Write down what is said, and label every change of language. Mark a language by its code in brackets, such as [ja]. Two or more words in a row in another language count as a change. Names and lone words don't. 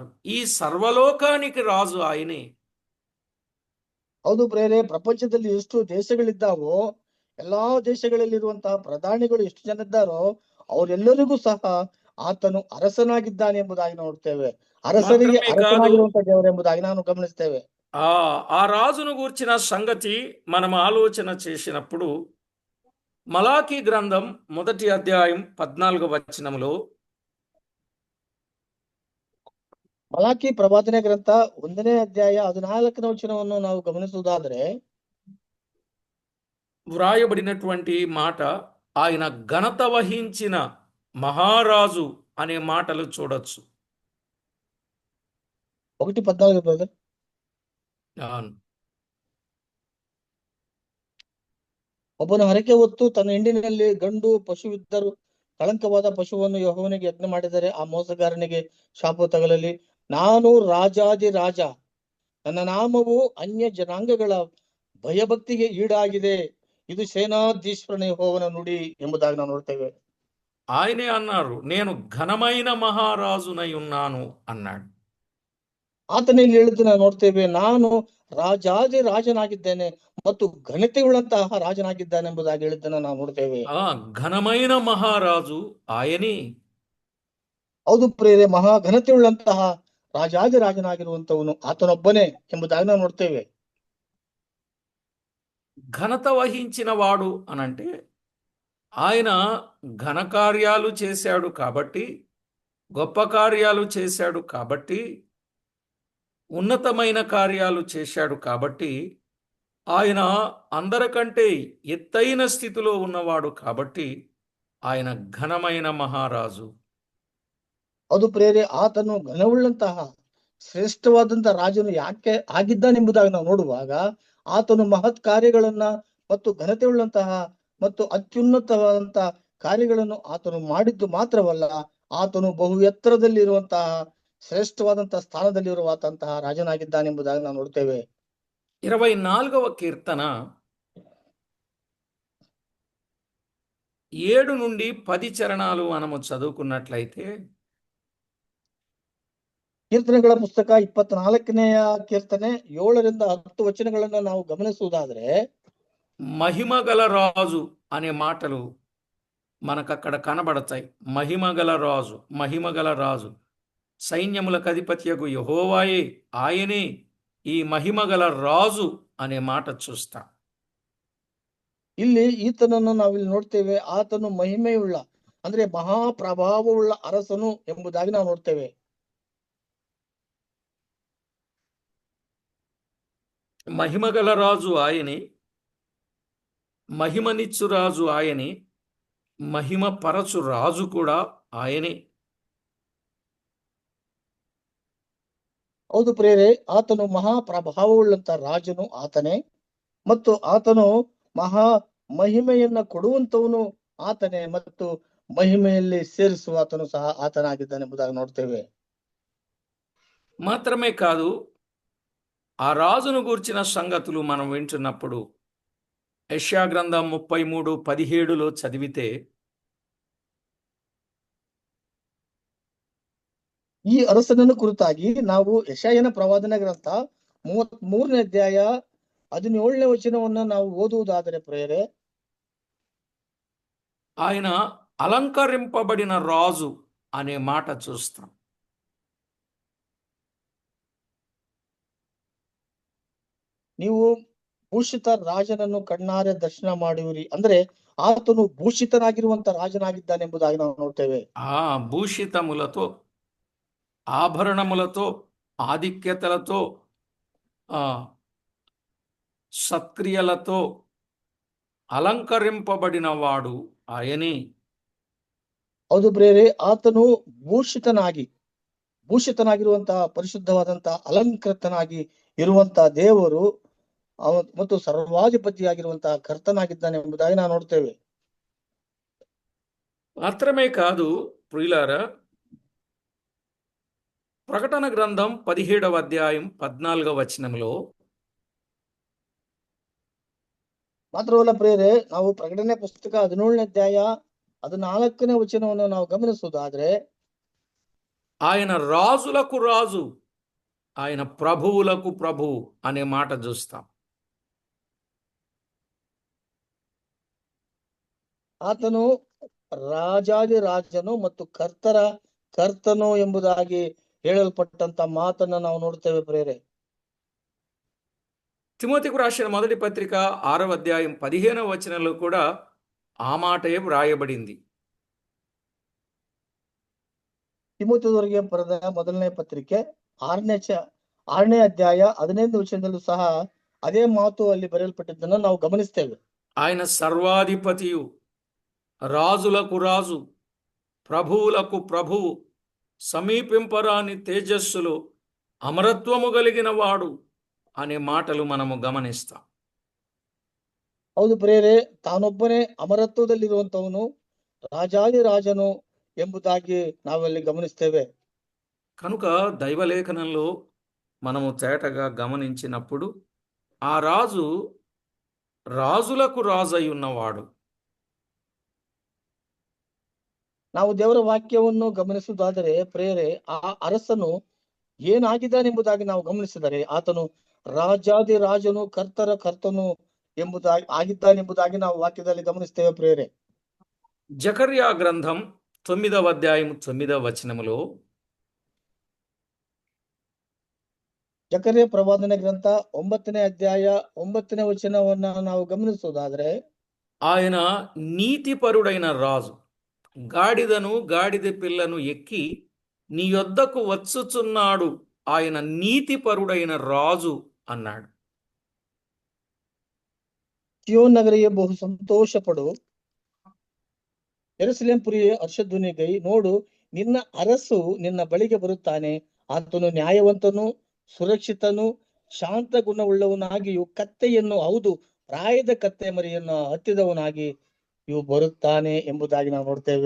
[te] ఈ సర్వలోకానికి రాజు ఆయనే. [kn] ಹೌದು ಪ್ರೇರೆ, ಪ್ರಪಂಚದಲ್ಲಿ ಎಷ್ಟು ದೇಶಗಳಿದ್ದಾವೋ ಎಲ್ಲಾ ದೇಶಗಳಲ್ಲಿರುವಂತಹ ಪ್ರಧಾನಿಗಳು ಎಷ್ಟು ಜನ ಇದ್ದಾರೋ ಅವರೆಲ್ಲರಿಗೂ ಸಹ ಆತನು ಅರಸನಾಗಿದ್ದಾನೆ ಎಂಬುದಾಗಿ ನೋಡ್ತೇವೆ. ಅರಸರಿಗೆ [te] మాత్రమే కాదు, [kn] ಅರಸನಾಗಿರುವಂತಹ ದೇವರು ಎಂಬುದಾಗಿ ನಾನು ಗಮನಿಸ್ತೇವೆ. [te] ఆ రాజును గూర్చిన సంగతి మనం ఆలోచన చేసినప్పుడు మలాకీ గ్రంథం 1వ అధ్యాయం 14వ వచనంలో, [kn] ಮಲಾಕಿ ಪ್ರವಾದನೆ ಗ್ರಂಥ 1ನೇ ಅಧ್ಯಾಯ 14ನೇ ವಚನವನ್ನು ನಾವು ಗಮನಿಸುವುದಾದರೆ [te] వ్రాయబడినటువంటి మాట, ఆయన ఘనత వహించిన మహారాజు అనే మాటలు చూడొచ్చు. 1:14 బ్రదర్. అవును. [kn] ಒಬ್ಬನು ಹರಕೆ ಹೊತ್ತು ತನ್ನ ಹಿಂಡಿನಲ್ಲಿ ಗಂಡು ಪಶುವಿದ್ದರೂ ಕಳಂಕವಾದ ಪಶುವನ್ನು ಯೆಹೋವನಿಗೆ ಯಜ್ಞ ಮಾಡಿದರೆ ಆ ಮೋಸಗಾರನಿಗೆ ಶಾಪ ತಗಲಲಿ. ನಾನು ರಾಜಾದಿ ರಾಜ, ನನ್ನ ನಾಮವು ಅನ್ಯ ಜನಾಂಗಗಳ ಭಯಭಕ್ತಿಗೆ ಈಡಾಗಿದೆ. ಇದು ಸೇನಾಧೀಶ್ವರನ ಯೆಹೋವನ ನುಡಿ ಎಂಬುದಾಗಿ ನಾವು ನೋಡ್ತೇವೆ. [te] ఆయనే అన్నారు, నేను ఘనమైన మహారాజునై ఉన్నాను అన్నాడు. [kn] ಆತನೇ ಹೇಳಿದ್ದು ನಾವು ನೋಡ್ತೇವೆ, ನಾನು ರಾಜಾದಿ ರಾಜನಾಗಿದ್ದೇನೆ ಮತ್ತು ಘನತೆ ಉಳ್ಳಂತಹ ರಾಜನಾಗಿದ್ದಾನೆ ಎಂಬುದಾಗಿ ಹೇಳಿದ್ದನ್ನು ನಾವು ನೋಡ್ತೇವೆ. [te] ఆ ఘనమైన మహారాజు ఆయనే. [kn] ಹೌದು ಪ್ರೇರೆ, ಮಹಾ ಘನತೆ ಉಳ್ಳಂತಹ ರಾಜಾದಿ ರಾಜನಾಗಿರುವಂತವನು ಆತನೊಬ್ಬನೇ ಎಂಬುದಾಗಿ ನಾವು ನೋಡ್ತೇವೆ. [te] ఘనత వహించిన వాడు అనంటే ఆయన ఘనకార్యాలు చేశాడు కాబట్టి, గొప్ప కార్యాలు చేశాడు కాబట్టి, ఉన్నతమైన కార్యాలు చేశాడు కాబట్టి, ఆయన అందరికంటే ఎత్తైన స్థితిలో ఉన్నవాడు కాబట్టి ఆయన ఘనమైన మహారాజు. [kn] ಅದು ಪ್ರೇರೆ, ಆತನು ಘನವುಳ್ಳಂತಹ ಶ್ರೇಷ್ಠವಾದಂತಹ ರಾಜನು ಯಾಕೆ ಆಗಿದ್ದಾನೆಂಬುದಾಗಿ ನಾವು ನೋಡುವಾಗ ಆತನು ಮಹತ್ ಕಾರ್ಯಗಳನ್ನ ಮತ್ತು ಘನತೆ ಉಳ್ಳಂತಹ ಮತ್ತು ಅತ್ಯುನ್ನತವಾದಂತಹ ಕಾರ್ಯಗಳನ್ನು ಆತನು ಮಾಡಿದ್ದು ಮಾತ್ರವಲ್ಲ, ಆತನು ಬಹು ಎತ್ತರದಲ್ಲಿ ಇರುವಂತಹ ಶ್ರೇಷ್ಠವಾದಂತಹ ಸ್ಥಾನದಲ್ಲಿರುವಂತಹ ರಾಜನಾಗಿದ್ದಾನೆಂಬುದಾಗಿ ನಾವು ನೋಡ್ತೇವೆ. [te] 24వ కీర్తన 7 నుండి 10 చరణాలు మనము చదువుకున్నట్లయితే, [kn] ಕೀರ್ತನೆಗಳ ಪುಸ್ತಕ 24ನೇಯ ಕೀರ್ತನೆ 7ರಿಂದ 10 ವಚನಗಳನ್ನ ನಾವು ಗಮನಿಸುವುದಾದ್ರೆ, [te] మహిమగల రాజు అనే మాటలు మనకు అక్కడ కనబడతాయి. మహిమగల రాజు, మహిమగల రాజు, సైన్యములకు అధిపత్యగు యెహోవాయే, ఆయనే ఈ మహిమగల రాజు అనే మాట చూస్తాం. [kn] ಇಲ್ಲಿ ಈತನನ್ನು ನಾವಿಲ್ಲಿ ನೋಡ್ತೇವೆ, ಆತನು ಮಹಿಮೆಯುಳ್ಳ ಅಂದ್ರೆ ಮಹಾಪ್ರಭಾವವುಳ್ಳ ಅರಸನು ಎಂಬುದಾಗಿ ನಾವು ನೋಡ್ತೇವೆ. [te] మహిమగల రాజు ఆయనే, మహిమనిచ్చు రాజు ఆయనే, మహిమ పరచు రాజు కూడా ఆయనే. [kn] ಹೌದು ಪ್ರೇರೆ, ಆತನು ಮಹಾಪ್ರಭಾವವುಳ್ಳಂತ ರಾಜನು ಆತನೇ ಮತ್ತು ಆತನು ಮಹಾ ಮಹಿಮೆಯನ್ನ ಕೊಡುವಂತವನು ಆತನೇ ಮತ್ತು ಮಹಿಮೆಯಲ್ಲಿ ಸೇರಿಸುವ ಆತನು ಸಹ ಆತನಾಗಿದ್ದಾನೆ ಎಂಬುದಾಗಿ ನೋಡ್ತೇವೆ. [te] మాత్రమే కాదు, ఆ రాజును గూర్చిన సంగతులు మనం వింటున్నప్పుడు యెషయా గ్రంథం 33:17లో చదివితే, [kn] ಈ ಅರಸನನ್ನು ಕುರಿತಾಗಿ ನಾವು ಯೆಶಾಯನ ಪ್ರವಾದನ ಗ್ರಂಥ 33ನೇ ಅಧ್ಯಾಯ 17ನೇ ವಚನವನ್ನ ನಾವು ಓದುವುದಾದರೆ ಪ್ರೇರೆ, [te] ఆయన అలంకరింపబడిన రాజు అనే మాట చూస్తాం. [kn] ನೀವು ಭೂಷಿತ ರಾಜನನ್ನು ಕಣ್ಣಾರೆ ದರ್ಶನ ಮಾಡುವಿರಿ. ಅಂದ್ರೆ ಆತನು ಭೂಷಿತನಾಗಿರುವಂತ ರಾಜನಾಗಿದ್ದಾನೆಂಬುದಾಗಿ ನಾವು ನೋಡ್ತೇವೆ. [te] ఆ భూషితములతో ఆభరణములతో ఆధిక్యతలతో ఆ సత్క్రియలతో అలంకరింపబడిన వాడు ఆయనే. [kn] ಹೌದು ಪ್ರಿಯರೇ, ಆತನು ಭೂಷಿತನಾಗಿರುವಂತಹ ಪರಿಶುದ್ಧವಾದಂತಹ ಅಲಂಕೃತನಾಗಿ ಇರುವಂತಹ ದೇವರು ಮತ್ತು ಸರ್ವಾಧಿಪತಿಯಾಗಿರುವಂತಹ ಕರ್ತನಾಗಿದ್ದಾನೆ ಎಂಬುದಾಗಿ ನಾವು ನೋಡ್ತೇವೆ. [te] మాత్రమే కాదు ప్రియులారా, ప్రకటన గ్రంథం 17వ అధ్యాయం 14వ వచనంలో [kn] ಮಾತ್ರವಲ್ಲ ಪ್ರಿಯರೇ, ನಾವು ಪ್ರಕಟಣೆ ಪುಸ್ತಕ 17ನೇ ಅಧ್ಯಾಯ 14ನೇ ವಚನವನ್ನು ನಾವು ಗಮನಿಸುವುದಾದ್ರೆ, [te] ఆయన రాజులకు రాజు, ఆయన ప్రభువులకు ప్రభువు అనే మాట చూస్తాం. [kn] ಆತನು ರಾಜಾದಿ ರಾಜನು ಮತ್ತು ಕರ್ತನು ಎಂಬುದಾಗಿ ಹೇಳಲ್ಪಟ್ಟಂತ ಮಾತನ್ನ ನಾವು ನೋಡ್ತೇವೆ ಪ್ರಿಯರೇ. [te] తిమోతికు రాసిన మొదటి పత్రిక 6వ అధ్యాయం 15వ వచనంలో కూడా ఆ మాటే వ్రాయబడింది. [kn] ತಿಮೋತಿಯವರಿಗೆ ಬರೆದ ಮೊದಲನೇ ಪತ್ರಿಕೆ 6ನೇ ಅಧ್ಯಾಯ 15ನೇ ವಚನದಲ್ಲೂ ಸಹ ಅದೇ ಮಾತು ಅಲ್ಲಿ ಬರೆಯಲ್ಪಟ್ಟಿದ್ದನ್ನು ನಾವು ಗಮನಿಸ್ತೇವೆ. [te] ఆయన సర్వాధిపతియు, రాజులకు రాజు, ప్రభువులకు ప్రభువు, సమీపింపరాని తేజస్సులు, అమరత్వము కలిగిన వాడు అనే మాటలు మనము గమనిస్తాం. [kn] ಹೌದು ಪ್ರಿಯರೇ, ತಾನೊಬ್ಬನೇ ಅಮರತ್ವದಲ್ಲಿರುವಂತವನು, ರಾಜಾದಿ ರಾಜನು ಎಂಬುದಾಗಿ ನಾವಲ್ಲಿ ಗಮನಿಸ್ತೇವೆ. [te] కనుక దైవలేఖనంలో మనము తేటగా గమనించినప్పుడు ఆ రాజు రాజులకు రాజై ఉన్నవాడు. [kn] ನಾವು ದೇವರ ವಾಕ್ಯವನ್ನು ಗಮನಿಸುವುದಾದರೆ ಪ್ರಿಯರೇ, ಆ ಅರಸನು ಏನಾಗಿದ್ದಾನೆಂಬುದಾಗಿ ನಾವು ಗಮನಿಸಿದರೆ ಆತನು ರಾಜಾದಿ ರಾಜನು ಕರ್ತನು ಆಗಿದ್ದಾನೆಂಬುದಾಗಿ ನಾವು ವಾಕ್ಯದಲ್ಲಿ ಗಮನಿಸ್ತೇವೆ ಪ್ರಿಯರೇ. [te] జకర్యా గ్రంథం 9వ అధ్యాయం 9వ వచనములో, [kn] ಜಕರ್ಯ ಪ್ರವಾದನೆ ಗ್ರಂಥ 9ನೇ ಅಧ್ಯಾಯ 9ನೇ ವಚನವನ್ನ ನಾವು ಗಮನಿಸುವುದಾದ್ರೆ, [te] ఆయన నీతిపరుడైన రాజు గాడిదను గాడిద పిల్లను ఎక్కి నీ యొద్దకు వచ్చుచున్నాడు, ఆయన నీతిపరుడైన రాజు అన్నాడు. [kn] ಸಿಯೋನ್ ನಗರಿಗೆ ಬಹು ಸಂತೋಷ ಪಡು, ಯೆರೂಸಲೇಮ್ ಪುರಿಯೇ ಹರ್ಷಧ್ವನಿಗೈ, ನೋಡು ನಿನ್ನ ಅರಸು ನಿನ್ನ ಬಳಿಗೆ ಬರುತ್ತಾನೆ, ಆತನು ನ್ಯಾಯವಂತನು, ಸುರಕ್ಷಿತನು, ಶಾಂತ ಗುಣವುಳ್ಳವನಾಗಿಯೂ ಕತ್ತೆಯನ್ನು, ಹೌದು ಪ್ರಾಯದ ಕತ್ತೆ ಮರಿಯನ್ನು ಹತ್ತಿದವನಾಗಿ ಇವು ಬರುತ್ತಾನೆ ಎಂಬುದಾಗಿ ನಾವು ನೋಡ್ತೇವೆ.